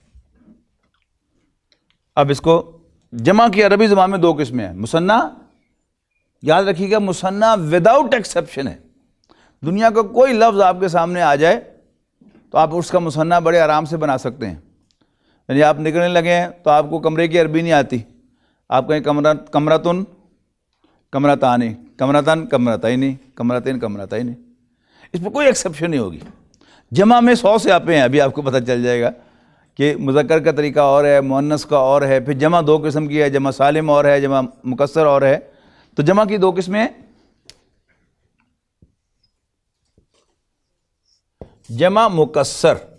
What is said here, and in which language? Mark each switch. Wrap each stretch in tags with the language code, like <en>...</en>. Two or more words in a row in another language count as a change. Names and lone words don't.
<ur>اب اس کو جمع کی عربی زبان میں 2 قسمیں ہیں. مثنیٰ، یاد رکھیے گا، مثنیٰ</ur> <en>without exception</en> <ur>ہے. دنیا کا کوئی لفظ آپ کے سامنے آ جائے تو آپ اس کا مثنیٰ بڑے آرام سے بنا سکتے ہیں. یعنی آپ نکلنے لگے ہیں تو آپ کو کمرے کی عربی نہیں آتی، آپ کہیں کمرتن، کمرتانی، کمرتن، کمرتین، کمرتین، کمرتین، اس پہ کوئی ایکسیپشن نہیں ہوگی. جمع میں 100 سے آپے ہیں، ابھی آپ کو پتہ چل جائے گا کہ مذکر کا طریقہ اور ہے، مؤنث کا اور ہے، پھر جمع 2 قسم کی ہے، جمع سالم اور ہے، جمع مکسر اور ہے. تو جمع کی 2 قسمیں ہیں، جمع مکسر.</ur>